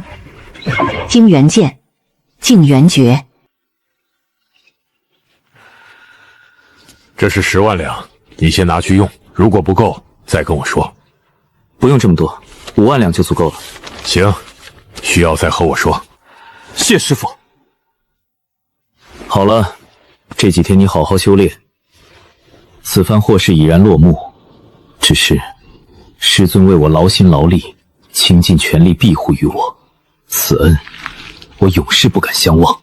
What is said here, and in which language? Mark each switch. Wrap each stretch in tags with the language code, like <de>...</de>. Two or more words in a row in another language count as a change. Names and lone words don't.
<zh>惊元剑，静元诀。这是10万两，你先拿去用，如果不够，再跟我说。不用这么多，5万两就足够了。行，需要再和我说。謝師傅。好了，這幾天你好好修煉。此番禍事已然落幕，只是師尊為我勞心勞力，傾盡全力庇護於我，此恩我永世不敢相忘。</zh>